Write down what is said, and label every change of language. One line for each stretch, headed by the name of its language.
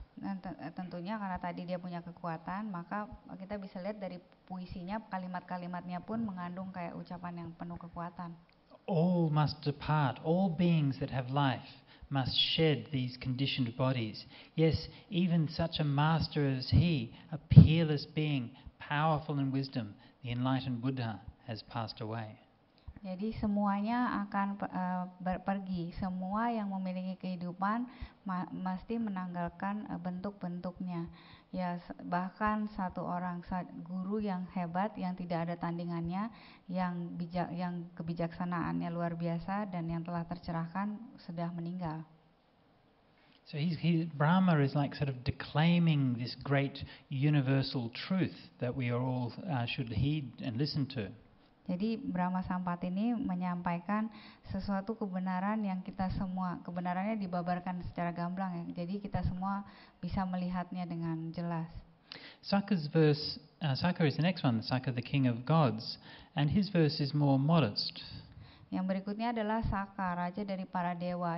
Indonesian: Dan tentunya karena tadi dia punya kekuatan, maka kita bisa lihat dari puisinya, kalimat-kalimatnya pun mengandung kayak ucapan yang penuh kekuatan.
English: All must depart, all beings that have life must shed these conditioned bodies. Yes, even such a master as he, a peerless being, powerful in wisdom, the enlightened Buddha, has passed away.
Indonesian: Jadi semuanya akan pergi, semua yang memiliki kehidupan mesti menanggalkan bentuk-bentuknya. Ya, bahkan satu orang guru yang hebat, yang tidak ada tandingannya, yang kebijaksanaannya luar biasa dan yang telah tercerahkan sudah meninggal.
English: So Brahma is like sort of declaiming this great universal truth that we are all should heed and listen to.
Indonesian: Jadi Brahma Sampati ini menyampaikan sesuatu kebenaran yang kita semua, kebenarannya dibabarkan secara gamblang ya. Jadi kita semua bisa melihatnya dengan jelas.
English: Saka's verse, Saka is the next one, Saka the king of gods, and his verse is more modest.
Indonesian: Yang berikutnya adalah Saka, raja dari para dewa.